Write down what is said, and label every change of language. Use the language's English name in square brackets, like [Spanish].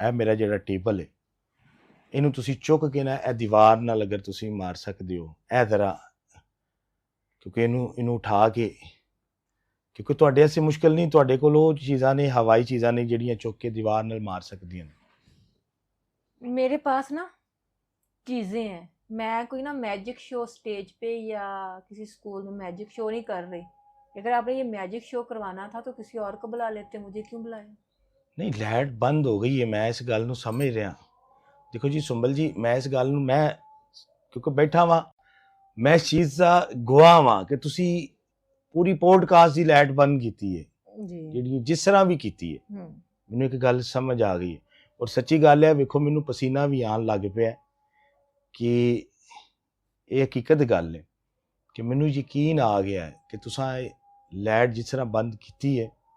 [Punjabi] ਇਹ ਮੇਰਾ ਜਿਹੜਾ ਟੇਬਲ ਹੈ, ਇਹਨੂੰ ਤੁਸੀਂ ਚੁੱਕ ਕੇ ਨਾ ਇਹ ਦੀਵਾਰ ਨਾਲ ਅਗਰ ਤੁਸੀਂ ਮਾਰ ਸਕਦੇ ਹੋ ਇਹ ਤਰ੍ਹਾਂ, ਕਿਉਂਕਿ ਇਹਨੂੰ ਉਠਾ ਕੇ, ਕਿਉਂਕਿ ਤੁਹਾਡੇ ਵਾਸਤੇ ਮੁਸ਼ਕਿਲ ਨਹੀਂ, ਤੁਹਾਡੇ ਕੋਲ ਉਹ ਚੀਜ਼ਾਂ ਨੇ, ਹਵਾਈ ਚੀਜ਼ਾਂ ਨੇ ਜਿਹੜੀਆਂ ਚੁੱਕ ਕੇ ਦੀਵਾਰ ਨਾਲ ਮਾਰ ਸਕਦੀਆਂ ਨੇ। [Hindi] मेरे पास ना चीज़ें हैं। मैं कोई ना मैजिक शो स्टेज पे या किसी स्कूल में मैजिक शो नहीं कर रही। अगर आपने ये मैजिक शो करवाना था तो किसी और को बुला लेते, मुझे क्यों बुलाया? [Punjabi] ਨਹੀਂ, ਲਾਈਟ ਬੰਦ ਹੋ ਗਈ ਹੈ, ਮੈਂ ਇਸ ਗੱਲ ਨੂੰ ਸਮਝ ਰਿਹਾ। ਦੇਖੋ ਜੀ ਸੁੰਬਲ ਜੀ, ਮੈਂ ਇਸ ਗੱਲ ਨੂੰ, ਮੈਂ ਕਿਉਂਕਿ ਬੈਠਾ ਵਾਂ, ਮੈਂ ਇਸ ਚੀਜ਼ ਦਾ ਗਵਾਹ ਵਾਂ ਕਿ ਤੁਸੀਂ ਪੂਰੀ ਪੋਡਕਾਸਟ ਦੀ ਲਾਈਟ ਬੰਦ ਕੀਤੀ ਹੈ, [Hindi] जी। [Punjabi] ਜਿਹੜੀ ਜਿਸ ਤਰ੍ਹਾਂ ਵੀ ਕੀਤੀ ਹੈ। ਮੈਨੂੰ ਇੱਕ ਗੱਲ ਸਮਝ ਆ ਗਈ ਹੈ, ਔਰ ਸੱਚੀ ਗੱਲ ਹੈ, ਵੇਖੋ ਮੈਨੂੰ ਪਸੀਨਾ ਵੀ ਆਉਣ ਲੱਗ ਪਿਆ ਕਿ ਇਹ ਹਕੀਕਤ ਗੱਲ ਹੈ ਕਿ ਮੈਨੂੰ ਯਕੀਨ ਆ ਗਿਆ ਹੈ ਕਿ ਤੁਸੀਂ ਲਾਈਟ ਜਿਸ ਤਰ੍ਹਾਂ ਬੰਦ ਕੀਤੀ ਹੈ।